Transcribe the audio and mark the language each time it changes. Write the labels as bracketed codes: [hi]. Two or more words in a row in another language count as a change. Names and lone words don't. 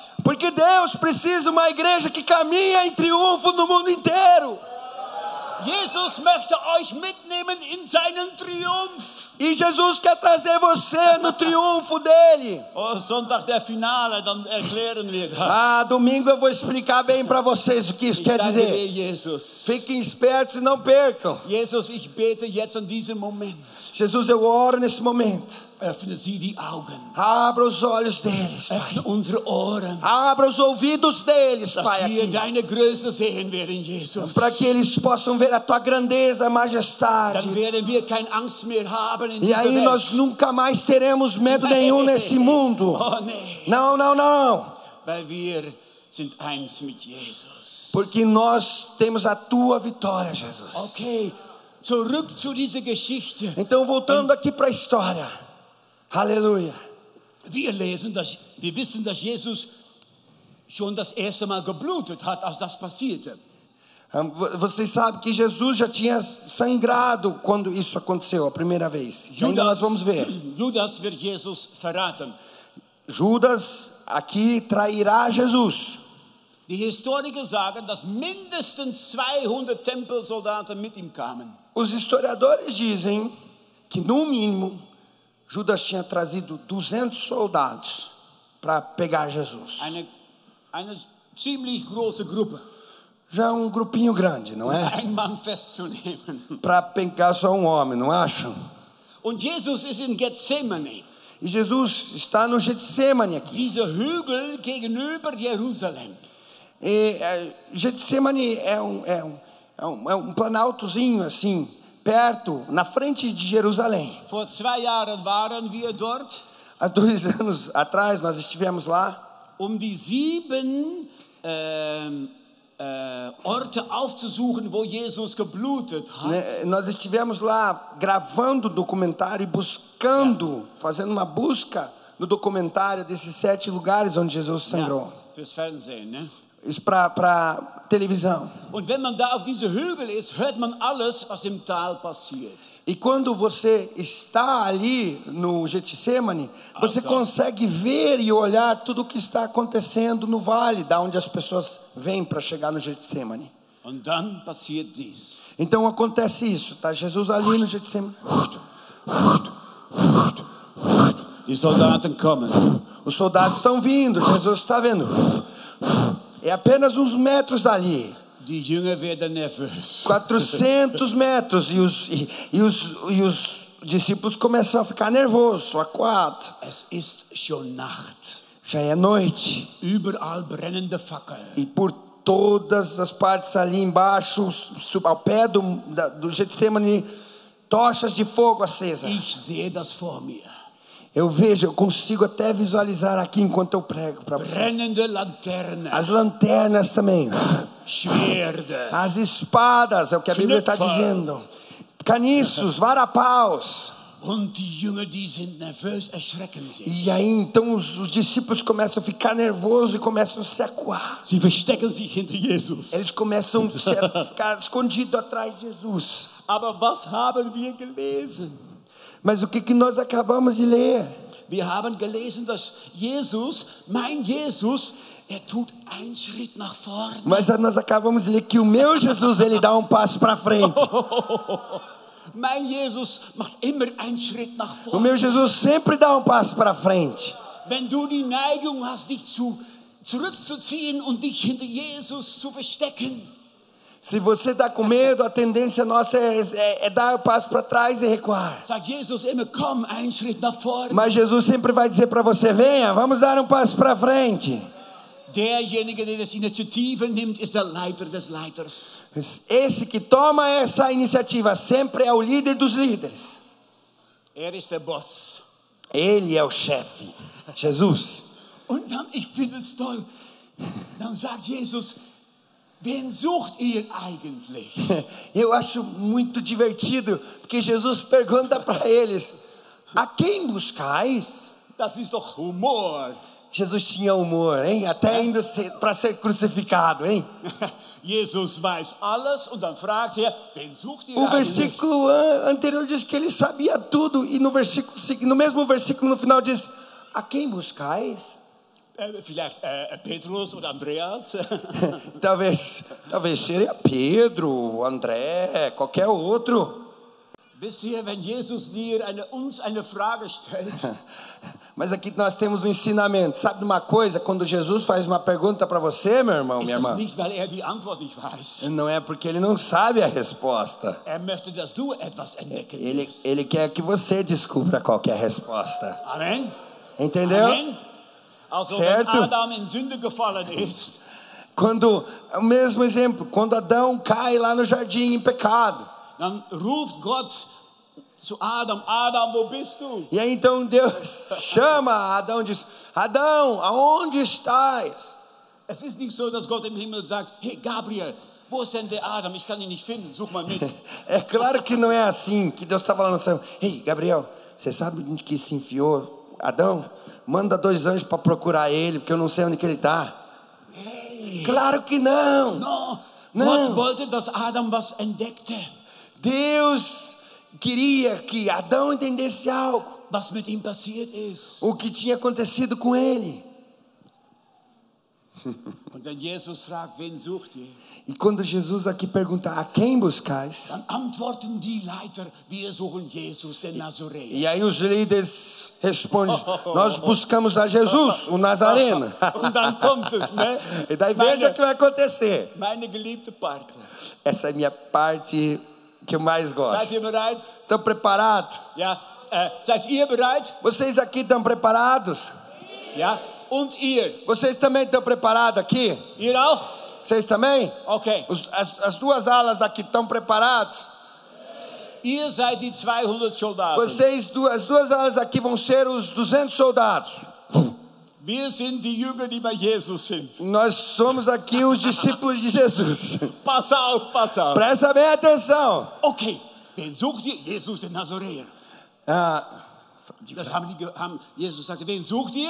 [pt] Porque Deus precisa uma igreja que caminha em triunfo no mundo inteiro. [de] Jesus möchte euch mitnehmen in seinen Triumph. [pt] E Jesus quer trazer você no triunfo dele. [de] Oh, Sonntag der Finale, dann erklären wir das. [pt] Domingo eu vou explicar bem para vocês o que isso quer dizer. Jesus. Fiquem espertos e não percam. [de] Jesus, ich bete jetzt an diesem Moment. [pt] Jesus, eu oro nesse momento. [de] Öffne sie die Augen. [pt] Abra os olhos deles, Pai. [de] Öffne unsere Ohren. [pt] Abra os ouvidos deles, Pai, [de] Dass wir [pt] aqui. [de] deine Größe sehen werden, Jesus. [pt] Para que eles possam ver a tua grandeza, majestade. [de] Dann werden wir keine Angst mehr haben in [pt] E [de] dieser [pt] aí [de] Welt. [pt] nós nunca mais teremos medo nenhum nesse mundo. [de] Oh, nee. [pt] Não, não, não. [de] Weil wir sind eins mit Jesus. [pt] Porque nós temos a tua vitória, Jesus. [de] Okay, zurück zu dieser Geschichte. [pt] Então, voltando aqui para a história. Aleluia. [de] Wir wissen, dass Jesus schon das erste Mal geblutet hat, als das passierte. [pt] Vocês sabem que Jesus já tinha sangrado quando isso aconteceu a primeira vez. Ainda nós vamos ver. [de] Judas wird Jesus verraten. [pt] Judas aqui trairá Jesus. [de] Die Historiker sagen, dass mindestens 200 Tempelsoldaten mit ihm kamen. [pt] Os historiadores dizem que no mínimo Judas tinha trazido 200 soldados para pegar Jesus. [de] Eine ziemlich große Gruppe. [pt] Já um grupinho grande, não é? [de] Ein Mann festzunehmen. [pt] Para pegar só um homem, não acham? [de] Und Jesus ist in Gethsemane. [pt] E Jesus está no Getsemane aqui. [de] Dieser Hügel gegenüber Jerusalem. [pt] Getsemane é um planaltozinho assim, perto, na frente de Jerusalém. [de] Vor 2 Jahren waren wir dort. [pt] Há 2 anos atrás nós estivemos lá. [de] Die 7 Orte aufzusuchen, wo Jesus geblutet hat. [pt] Nós estivemos lá gravando o documentário e buscando, fazendo uma busca no documentário desses 7 lugares onde Jesus sangrou. [de] Fürs Fernsehen, [pt] né? Isso para televisão. [de] Und wenn man da auf diese Hügel ist, hört man alles, was im Tal passiert. [pt] E quando você está ali no Getsemane, você consegue ver e olhar tudo o que está acontecendo no vale, da onde as pessoas vêm para chegar no Getsemane. [de] Und dann passiert dies. [pt] Então acontece isso, tá? Jesus ali no Getsemane. [de] Die Soldaten kommen. [pt] Os soldados estão vindo, Jesus está vendo. É apenas uns metros dali. [de] Die Jünger werden nervös. [pt] 400 metros e os discípulos começam a ficar nervosos, acuados. [de] Es ist schon Nacht. [pt] Já é noite. [de] Überall brennende Fackeln. [pt] E por todas as partes ali embaixo, ao pé do Getsemane, tochas de fogo acesas. [de] Ich sehe das vor mir. [pt] Eu consigo até visualizar aqui enquanto eu prego para vocês. [de] Brennende Laternen. [pt] As lanternas também. [de] Schwerde. [pt] As espadas, é o que a Bíblia está dizendo. Caniços, varapaus. [de] Und die Jünger, die sind nervös, erschrecken sich. [pt] E aí então os discípulos começam a ficar nervosos e começam a se acuar. [de] Sie verstecken sich hinter Jesus. [pt] Eles começam a ficar escondidos atrás de Jesus. [de] Aber was haben wir gelesen? [pt] Mas o que nós acabamos de ler? [de] Wir haben gelesen, dass Jesus, mein Jesus, tut einen Schritt nach vorne. [pt] Mas nós acabamos de ler que o meu Jesus, ele dá um passo para frente. [de] Mein Jesus macht immer einen Schritt nach [pt] O [de] vorne. [pt] meu Jesus sempre dá um passo para frente. [de] Wenn du die Neigung hast, dich zurückzuziehen und dich hinter Jesus zu verstecken, [pt] Se você está com medo, a tendência nossa é dar o passo para trás e recuar. [de] sagt Jesus immer, komm, einen Schritt nach vorne. [pt] Mas Jesus sempre vai dizer para você, venha, vamos dar um passo para frente. [de] Derjenige, der das Initiative nimmt, ist der Leiter des Leiters. [pt] Esse que toma essa iniciativa sempre é o líder dos líderes. [de] Ist der Boss. [pt] Ele é o chefe, Jesus. [de] Und dann, ich finde es toll, dann sagt Jesus, wen sucht ihr eigentlich? [pt] Eu acho muito divertido, porque Jesus pergunta para eles, a quem buscais? [de] Das ist doch Humor. [pt] Jesus tinha humor, hein? Até indo para ser crucificado, hein? [de] Jesus weiß alles und dann fragt er, wen sucht ihr [pt] O [de] eigentlich? [pt] versículo anterior diz que ele sabia tudo, e no mesmo versículo no final diz, a quem buscais? [de] Vielleicht Petrus oder Andreas. [pt] Talvez seria Pedro, André, qualquer outro. [de] Wisst ihr, wenn Jesus uns eine Frage stellt, [pt] Mas aqui nós temos um ensinamento. Sabe de uma coisa? Quando Jesus faz uma pergunta para você, meu irmão, minha [de] ist es [pt] irmã, [de] nicht, weil die Antwort nicht weiß. [pt] não é porque ele não sabe a resposta. [de] Möchte, dass du etwas entdecken wirst. [pt] Ele quer que você descubra qual que é a resposta. [de] Amen. [pt] Entendeu? [de] Amen. Also, [pt] Certo? [de] wenn Adam in Sünde gefallen ist, [pt] O mesmo exemplo, quando Adão cai lá no jardim em pecado. [de] dann ruft Gott zu Adam, Adam, wo bist du? [pt] E aí então Deus chama Adão e diz, Adão, aonde estás? [de] Es ist nicht so, dass Gott im Himmel sagt, hey Gabriel, wo ist denn der Adam? Ich kann ihn nicht finden, such mal mit. [pt] É claro que não é assim, que Deus está falando assim, ei, Gabriel, você sabe onde que se enfiou Adão? Manda 2 anjos para procurar ele, porque eu não sei onde que ele está. [de] Hey. [pt] Claro que não. No, Não. [de] Gott wollte, dass Adam was entdeckte, [pt] Deus queria que Adão entendesse algo, [de] was mit ihm passiert ist. [pt] o que tinha acontecido com ele. [de] Und wenn Jesus fragt, wen sucht ihr? [pt] E quando Jesus aqui pergunta, a quem buscais? [de] Dann antworten die Leiter, wir suchen Jesus, den Nazoräer. [pt] E aí os líderes respondem, nós buscamos a Jesus, o Nazareno. [de] Und dann kommt es, ne? [pt] E daí veja o que vai acontecer. [de] Meine geliebte Parte. [pt] Essa é a minha parte que eu mais gosto. [de] Seid ihr bereit? [pt] Estão preparados? [de] Ja, seid ihr bereit? [pt] Vocês aqui estão preparados? [de] Ja, und ihr? [pt] Vocês também estão preparados aqui? [de] Ihr auch? [pt] Vocês também? [de] Okay. [pt] As 2 alas daqui estão preparados? [de] Ihr seid die 200 Soldaten. [pt] As 2 alas aqui vão ser os 200 soldados. [de] Wir sind die Jünger, die bei Jesus sind. [pt] Nós somos aqui os discípulos de Jesus. [de] Pass auf, pass auf. [pt] Presta bem atenção. [de] Okay, wen sucht ihr? Jesus, den Nazoräer. Das haben Jesus sagte, wen sucht ihr?